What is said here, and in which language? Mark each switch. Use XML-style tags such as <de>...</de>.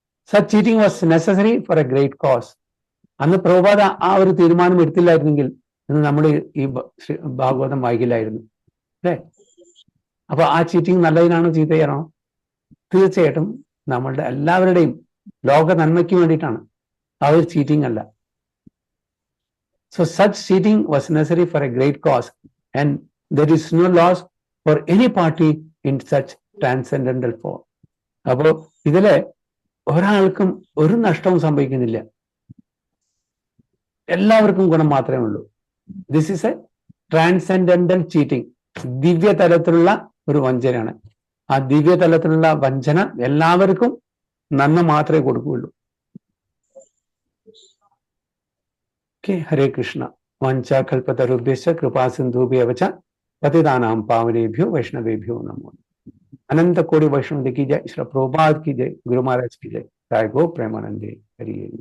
<en>Such cheating was necessary for a great cause.</en> <ml>അന്ന് പ്രഭാത ആ ഒരു തീരുമാനം എടുത്തില്ലായിരുന്നെങ്കിൽ ഇന്ന് നമ്മൾ ഈ ഭാഗവതം വായിക്കില്ലായിരുന്നു, അല്ലേ? അപ്പൊ ആ ചീറ്റിംഗ് നല്ലതിനാണോ ചീത്തയാണോ? തീർച്ചയായിട്ടും നമ്മളുടെ എല്ലാവരുടെയും ലോക നന്മയ്ക്ക് വേണ്ടിയിട്ടാണ്. ആ ഒരു ചീറ്റിംഗ് അല്ല.</ml> <en>So such cheating was necessary for a great cause, and there is no loss for any party in such transcendental form.</en> <ml>അപ്പോ ഇതില് ഒരാൾക്കും ഒരു നഷ്ടവും സംഭവിക്കുന്നില്ല, എല്ലാവർക്കും ഗുണം മാത്രമേ ഉള്ളൂ.</ml> <en>This is a transcendental cheating.</en> <ml>ദിവ്യ തലത്തിലുള്ള ഒരു വഞ്ചനയാണ്. ആ ദിവ്യ തലത്തിലുള്ള വഞ്ചന എല്ലാവർക്കും നന്മ മാത്രമേ കൊടുക്കുകയുള്ളൂ.</ml> <sa>ഹരേ കൃഷ്ണ. വാഞ്ചാ കൽപതരുഭ്യശ്ച കൃപാ സിന്ധുഭ്യഃ വച പതിതാനാം പാവനേഭ്യോ വൈഷ്ണവേഭ്യോ നമോ.</sa> <hi>अनंत कोटि वैष्णव की जय, श्री प्रभुपाद की जय, गुरु महाराज की जय, जय गो प्रेमानंदे हरि।</hi>